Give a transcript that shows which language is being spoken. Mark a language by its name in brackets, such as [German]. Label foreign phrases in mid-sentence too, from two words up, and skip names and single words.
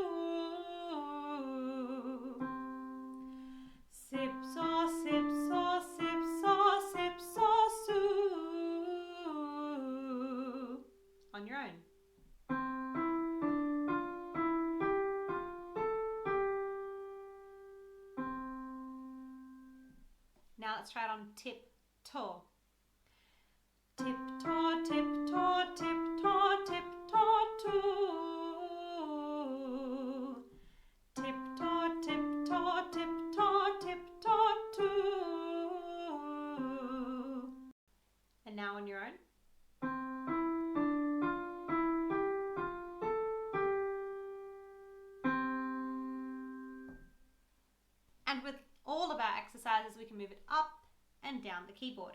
[English] Sip, saw, sip, saw, sip, saw, sip, saw, su. On your own. Now let's try it on tip, taw. Tip, taw, tip, taw, tip, taw, tip, taw, two. Tip, taw, tip, taw, tip, taw, tip, taw, two. And now on your own. And with all of our exercises, we can move it up and down the keyboard.